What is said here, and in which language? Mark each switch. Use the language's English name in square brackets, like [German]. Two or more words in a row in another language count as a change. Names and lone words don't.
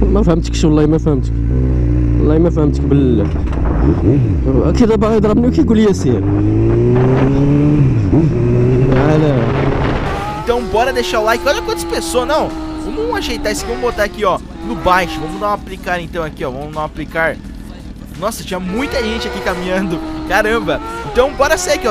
[Arabic] فهمتكش والله ما فهمتك، والله ما فهمتك بالله. كذا باغي يضربني وكيقول لي سير. [Portuguese] Então bora deixar o like. Olha quantas pessoas, não. Vamos ajeitar isso aqui, vamos botar aqui, ó, no baixo. Vamos dar um aplicar então aqui, ó. Vamos dar um aplicar. Nossa, tinha muita gente aqui caminhando. Caramba. Então bora sair aqui, ó.